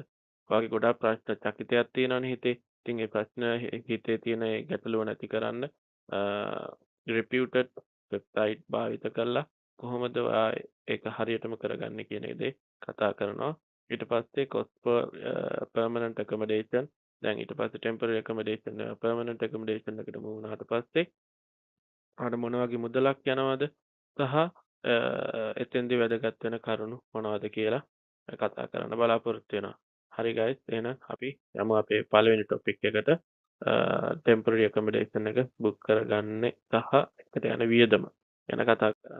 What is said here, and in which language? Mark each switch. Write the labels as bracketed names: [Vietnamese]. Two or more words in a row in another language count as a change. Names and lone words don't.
[Sinhala] ඔයාගේ ගොඩක් ප්‍රශ්න චකිතයක් තියෙනවනේ හිතේ. ඉතින් ඒ ප්‍රශ්න හිතේ තියෙන ඒ ගැටලුව නැති කරන්න [English] reputed website [Sinhala] භාවිත කරලා කොහොමද ඔයා ඒක හරියටම කරගන්නේ කියන දේ කතා කරනවා. ඊට පස්සේ [English] cost for permanent accommodation [Sinhala] දැන් ඊට පස්සේ [English] temporary accommodation permanent accommodation [Sinhala] එකට move වුණාට පස්සේ ආට මොන වගේ මුදලක් යනවද සහ එතෙන්දී වැදගත් වෙන කරුණු මොනවද කියලා කතා කරන්න බලාපොරොත්තු වෙනවා. හරි guys එහෙනම් අපි යමු අපේ පළවෙනි topic එකට [English] temporary accommodation [Sinhala] එක book කරගන්නේ සහ එකට යන වියදම ගැන කතා කරන්න.